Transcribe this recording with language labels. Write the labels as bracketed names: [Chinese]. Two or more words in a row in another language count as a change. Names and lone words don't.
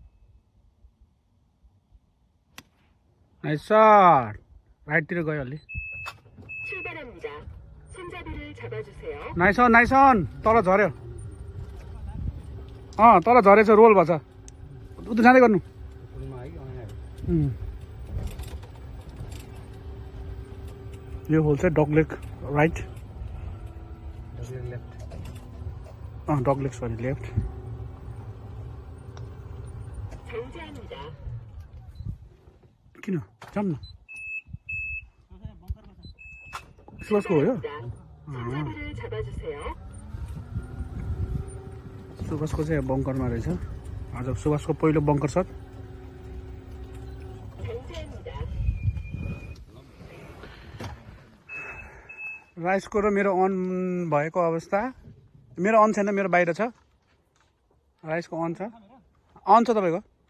[English] nice shot [Nepali] राइटतिर गयो अलि [Korean] 손잡이를 잡아주세요. [English] nice on nice on [Nepali] तल झऱ्यो तल झरेछ रोल भएछ उता जाँदै गर्नु यो होल चाहिँ [English] dogleg right dogleg sorry left [Korean] 정지합니다. [Nepali] किन जाऊँ न सुवासको हो यो [Korean] 손잡이를 잡아주세요. [Nepali] सुवासको चाहिँ बङ्करमा रहेछ आज सुवासको पहिलो बङ्कर सट [Korean] 정지합니다. [Nepali] राइसको र मेरो अन भएको अवस्था मेरो अन छैन मेरो बाहिर छ राइसको अन छ अन छ तपाईँको